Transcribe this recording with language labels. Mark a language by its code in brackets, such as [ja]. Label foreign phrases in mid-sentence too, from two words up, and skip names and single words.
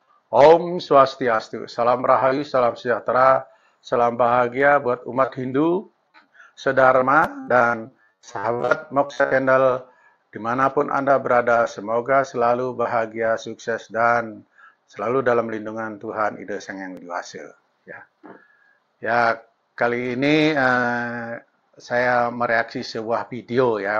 [id] Om Swastiastu, salam rahayu, salam sejahtera, salam bahagia buat umat Hindu, sedharma, dan sahabat Moksha Channel dimanapun Anda berada. Semoga selalu bahagia, sukses, dan selalu dalam lindungan Tuhan Ida Sang Yang Widi Wasa. Ya, kali ini saya mereaksi sebuah video ya.